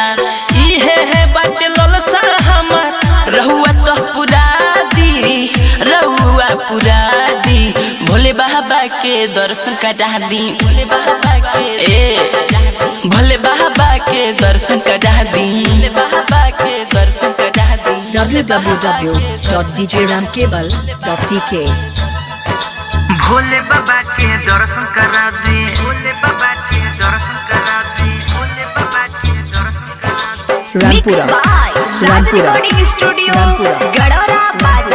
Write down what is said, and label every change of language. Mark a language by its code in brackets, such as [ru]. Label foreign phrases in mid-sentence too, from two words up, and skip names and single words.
[bho] इहे है बाटे ललसा हमर रहुआ तो पुरा दी, रहुआ पुरा दी, भोले बाबा के दर्शन करा दी, भोले बाबा के भोले बाबा के दर्शन करा दी, भोले बाबा के दर्शन करा दी। www.djramcable.tk. भोले बाबा के दर्शन करा दी, भोले बाबा के दर्शन करा दी, भोले बाबा के दर्शन करा दी। [en] Mixed Rampura, by Raj Rampura, Recording Studio, Rampura. Gadora Bazaar.